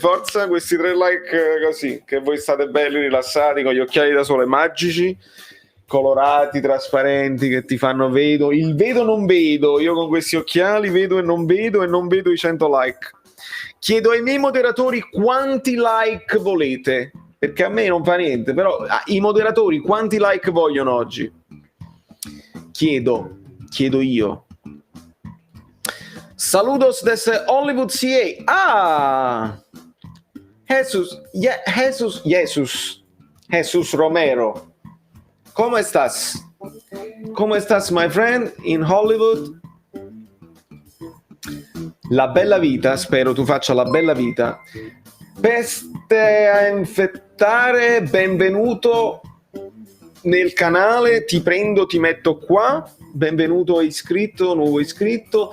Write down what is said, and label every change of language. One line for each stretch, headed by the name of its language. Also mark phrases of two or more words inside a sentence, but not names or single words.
Italian: Forza, questi 3 like così, che voi state belli, rilassati, con gli occhiali da sole magici, colorati, trasparenti, che ti fanno il vedo non vedo. Io con questi occhiali vedo e non vedo i 100 like. Chiedo ai miei moderatori quanti like volete, perché a me non fa niente, però i moderatori quanti like vogliono oggi? Chiedo io.
Spanish: Saludos desde Hollywood CA. Jesus Romero. ¿Cómo estás? ¿Cómo estás,
English: my friend, in Hollywood?
Italian: La bella vita, spero tu faccia la bella vita. Peste a infettare, benvenuto nel canale, ti prendo, ti metto qua, benvenuto iscritto, nuovo iscritto.